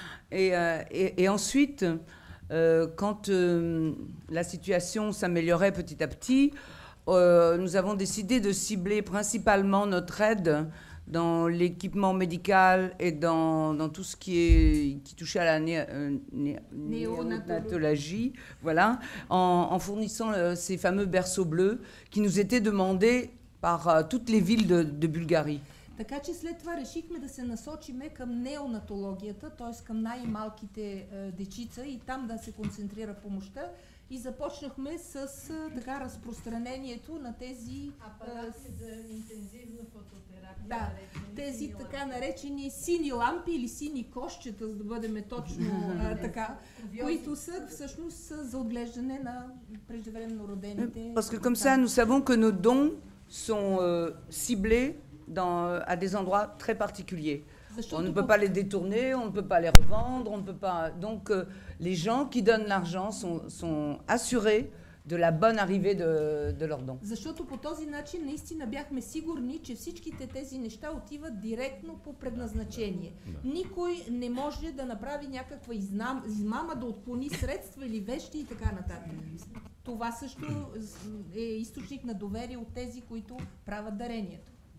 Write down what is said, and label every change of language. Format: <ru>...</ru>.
<fr>Et ensuite, quand la situation s'améliorait petit à petit, nous avons décidé de cibler principalement notre aide dans l'équipement médical et dans tout ce qui touchait à la néonatologie, voilà, en fournissant ces fameux berceaux bleus qui nous étaient demandés par toutes les villes de Bulgarie.</fr> <bg>Така че след това решихме да се насочиме към неонатологията, т.е. към най-малките дечица и там да се концентрира помощта. И започнахме с така разпространението на тези апарати за интензивна фототерапия. Да, тези така наречени сини лампи или сини кошчета, за да бъдем точно така, които са всъщност за отглеждане на преждевременно родените.</bg> <fr>Parce que comme ça, nous savons que nos dons sont ciblés à des endroits très particuliers. On ne peut pas les détourner, on ne peut pas les revendre, on ne peut pas. Donc les gens qui donnent l'argent sont assurés de la bonne arrivée de leurs dons.</fr> <bg>Защото по този начин наистина бяхме сигурни, че всичките тези неща отиват директно по предназначение. Никой не може да направи някаква измама, да отклони средства или вещи и така нататък. Това също е източник на доверие от тези, които правят дарението.</bg>